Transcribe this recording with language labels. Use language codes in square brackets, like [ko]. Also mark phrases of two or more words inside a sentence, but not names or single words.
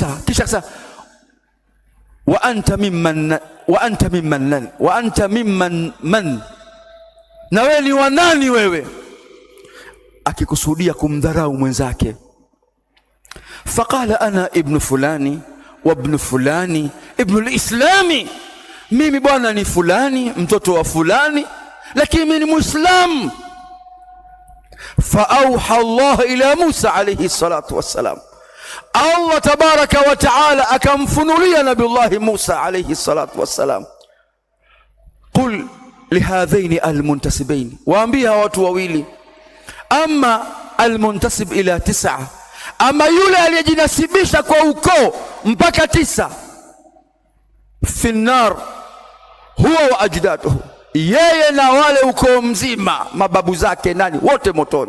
[sw] Kisha akasema [ar] وأنت ممن من, [sw] na wewe ni wa nani wewe, akikusudia kumdharau mwenzake. [ar] فقال أنا ابن فلان وابن فلان ابن الإسلام, [sw] mimi bwana ni fulani mtoto wa fulani, lakini mimi ni Muislam. [ar] فأوحى الله إلى موسى عليه الصلاة والسلام، الله تبارك وتعالى [sw] akamfunulia Nabiullahi Musa [ar] عليه الصلاة والسلام, قل لهذين المنتسبين, [sw] waambia watu wawili, [ar] أما المنتسب إلى 9, [sw] ama yule aliyejinasibisha kwa ukoo mpaka 9, [ar] في النار هو وأجداده, [sw] yeye na wale ukoo mzima mababu zake nani wote motoni.